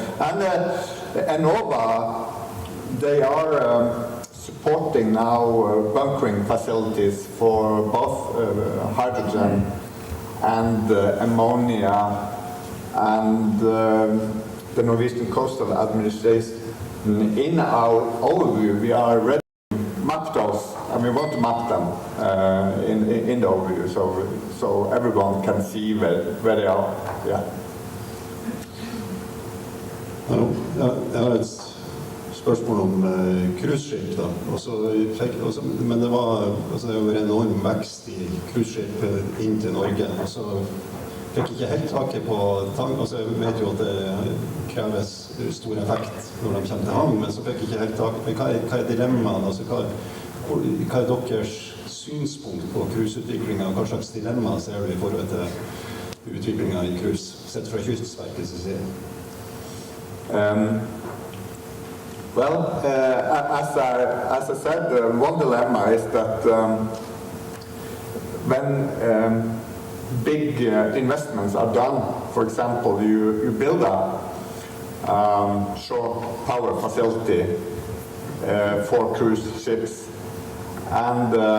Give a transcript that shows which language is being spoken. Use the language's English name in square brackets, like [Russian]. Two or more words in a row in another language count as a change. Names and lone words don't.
[English] And Enova, they are supporting now bunkering facilities for both hydrogen and ammonia, and the Norwegian Coastal Administration. In our overview, we are ready to map those, and we want to map them in the overview, so everyone can see where they are. Yeah. [Norwegian] Jeg har et spørsmål om cruiseskip da. Men det var jo en enorm vekst i cruiseskip inn til Norge. Og så fikk ikke helt taket på jeg vet jo at det kreves stor effekt når de kommer til havn, men så fikk ikke helt taket. Men hva dilemmaet? Hva deres synspunkt på cruiseutviklingen? Hva slags dilemma ser du i forhold til utviklingen i cruise, sett fra Kystverkets side? [English] Well, as I said, one dilemma is that when big investments are done, for example, you build a shore power facility for cruise ships, and